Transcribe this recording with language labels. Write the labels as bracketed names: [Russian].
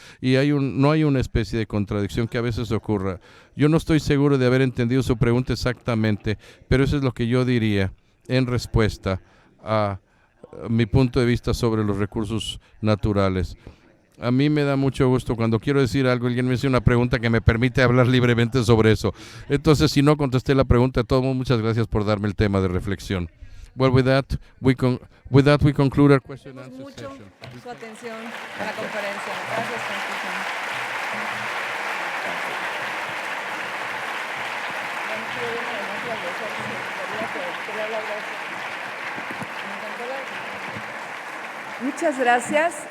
[Spanish] Y no hay una especie de contradicción que a veces ocurra. Yo no estoy seguro de haber entendido su pregunta exactamente, pero eso es lo que yo diría en respuesta a mi punto de vista sobre los recursos naturales. A mí me da mucho gusto cuando quiero decir algo, alguien me hace una pregunta que me permite hablar libremente sobre eso. Entonces, si no contesté la pregunta de todo mundo, muchas gracias por darme el tema de reflexión. [English] Well, with that we conclude our question and answer [Spanish] mucho [English] session. [Spanish] su atención a la conferencia. Gracias, Francisco. Muchas gracias.